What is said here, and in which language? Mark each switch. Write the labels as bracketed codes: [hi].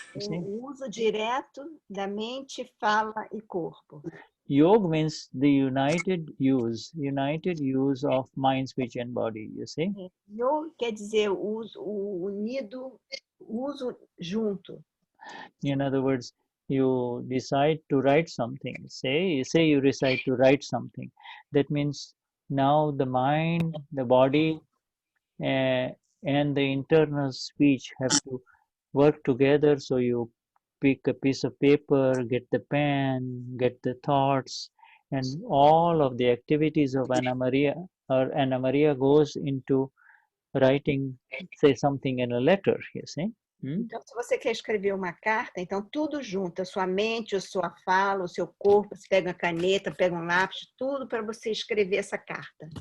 [pt] O uso direto da mente, fala e corpo. [en] Yoga means the united use of mind, speech, and body. You see? [pt] Yoga quer dizer o unido, uso junto. [en] In other words, you decide to write something. Say you decide to write something. That means now the mind, the body, and the internal speech have to work together. So you pick a piece of paper, get the pen, get the thoughts, and all of the activities of Anna Maria goes into writing, say, something in a letter, you see. [pt] Então, se você quer escrever uma carta, então tudo junto, a sua mente, a sua fala, o seu corpo, você pega uma caneta, pega um lápis, tudo para você escrever essa carta.